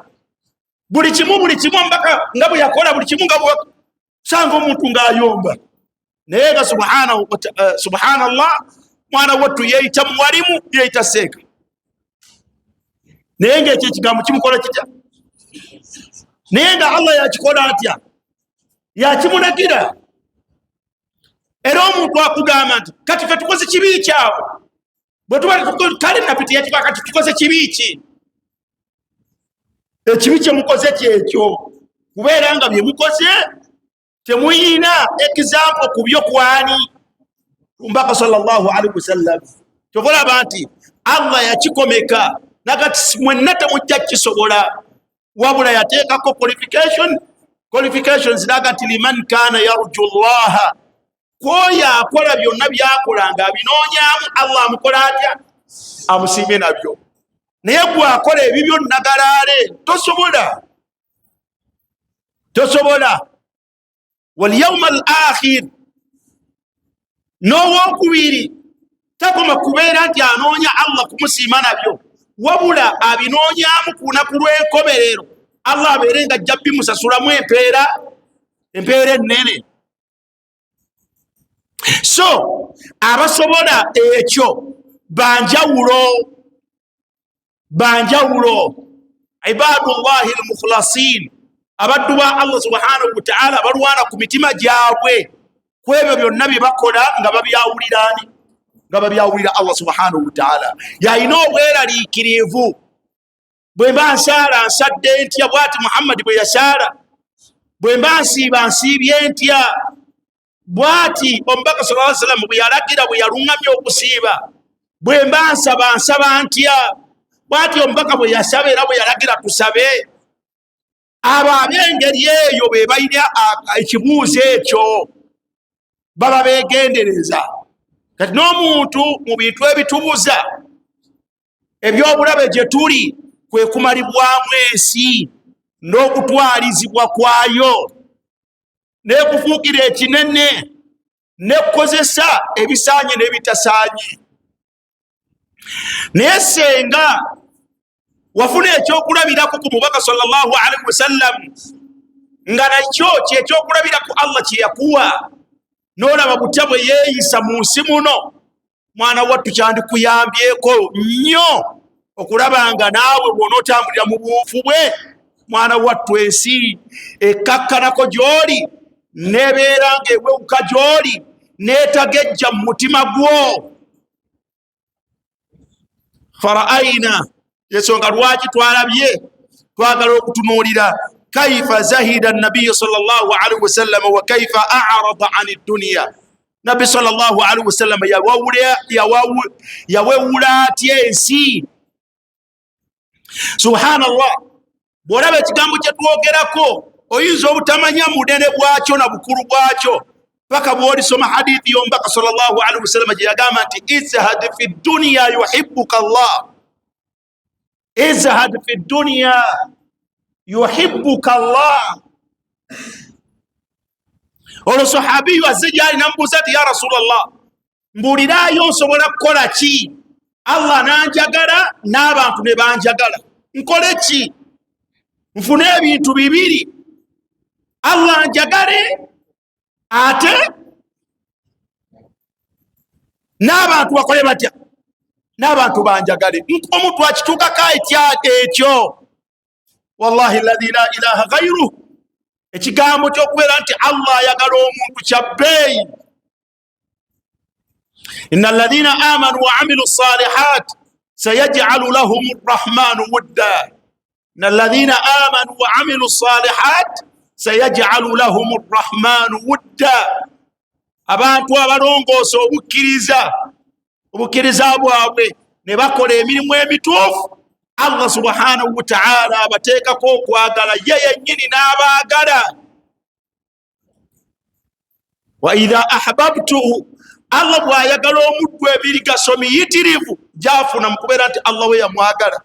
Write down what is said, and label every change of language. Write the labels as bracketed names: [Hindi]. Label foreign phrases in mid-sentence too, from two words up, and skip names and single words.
[Ganda] Buli kimu omubaka nga bwe yakola, buli kimu nga sanga omuntu ng'ayomba. Naye nga subhanallah, mwana wattu yeeyita muwalimu, yeeyita seeka. Naye ng'ekyo ekigambo kimukola kitya? Naye nga Allah yakikola atya? Yakimulagira. Era omuntu akugamba nti kati fe tukoze kibi kyawe, bwe tuba kale napiti yakiba kati tukoze kibi ki? Ekibi kye mukoze kyekyo, kubeera nga bye mukoze temuyina example ku byo kwani omubaka [Arabic] صلى الله عليه وسلم. [Ganda] Kyolaba nti Allah yakikomeka nakati mwenna temujja kisobola, wabula yateekako qualifications nagati [Arabic] لمن كان يرجو الله, [Ganda] kwoyo akola byonna byakola nga abinoonyaamu Allah amukola atya? Amusiimye nabyo. Naye gwe akola ebibyo nagalaale tosobola. [Arabic] واليوم الآخر, [Ganda] n'owokubiri takoma kubeera nti anoonya Allah kumusiima nabyo, wabula abinoonyaamu ku lunaku lw'enkomerero Allah abeere nga ajja bimusasulamu empeera ennene. So abasobola ekyo banjawulo. banjawulo [Arabic] عباد الله المخلصين [Ganda] abaddu ba Allah [Arabic] سبحانه وتعالى [Ganda] balwana ku mitima gyabwe kwebyo byonna bye bakola nga babyawulira Allah [Arabic] سبحانه وتعالى. [Ganda] Yalina obweraliikirivu bwe mba nsaala nsadde ntya bwati Muhammad bwe yasaala, bwe mba nsiiba nsiibye ntya bwati omubaka [Arabic] صلى الله عليه وسلم [Ganda] bwe yalagira bwe yaluŋŋamya okusiiba, bwe mba nsaba nsaba ntya bwati omubaka bwe yasaba era bwe yalagira tusabe. Abo ab'engeri eyo be balina ekibuuzo ekyo baba beegendereza. Kati n'omuntu mu bintu ebitubuza ebyobulabe gye tuli kwe kumalibwamu ensi n'okutwalizibwa kwayo n'ekufuukira ekinene n'ekukozesa ebisaanye n'ebitasaanye. Naye senga wafuna ekyokulabirako ku mubaka [Arabic] صلى الله عليه وسلم [Ganda] nga nakyo kyekyokulabirako Allah kye yakuwa n'olaba butya bwe yeeyisa mu nsi muno, mwana wattu kyandikuyambyeko nnyo okulaba nga naawe bw'onootambulira mu buufu bwe, mwana wattu ensi ekkakkanako gy'oli nebeera ng'ewewuka gy'oli neetagejja mu mutima gwo. [Arabic] Fara'ayna [Ganda] yensonga lwaki twalabye twagala okutunuulira [Arabic] كيف زهد النبي صلى الله عليه وسلم وكيف أعرض عن الدنيا. [Ganda] Nabbi [Arabic] صلى الله عليه وسلم [Ganda] yawewula atya ensi. Subhanallah, bw'olaba ekigambo kye twogerako oyinza obutamanya munene bwakyo na bukulu bwakyo paka bw'olisoma hadithi y'omubaka [Arabic] صلى الله عليه وسلم [Ganda] gye yagamba nti [Arabic] ازهد في الدنيا يحبك الله, ازهد في الدنيا يحبك الله. [Ganda] Olwo sahabiyu azze gyali namubuuza nti [Arabic] يا رسول الله, [Ganda] mbuuliraayo nsobola kukola ki Allah nanjagala n'abantu ne banjagala, nkole ki? Nfune ebintu bibiri, Allah njagale ate n'abantu bakole batya, n'abantu banjagale. Omuntu akituukako ekyo, [Arabic] والله الذي لا إله غيره, [Ganda] ekigambo ky'okubeera nti Allah ayagala omuntu kya bbeeyi. [Arabic] إن الذين آمنوا وعملوا الصالحات سيجعل لهم الرحمن ودا. إن الذين آمنوا وعملوا الصالحات سيجعل لهم الرحمن ودا. [Ganda] Abantu abalongoosa obukkiriza bwabwe ne bakola emirimu emituufu, Allah [Arabic] سبحانه وتعالى [Ganda] abateekako okwagala ye yennyini n'abaagala. [Arabic] وإذا أحببته, [Ganda] Allah bw'ayagala omuddu ebirigaso miyitirivu gy'afuna mu kubeera nti Allah we yamwagala.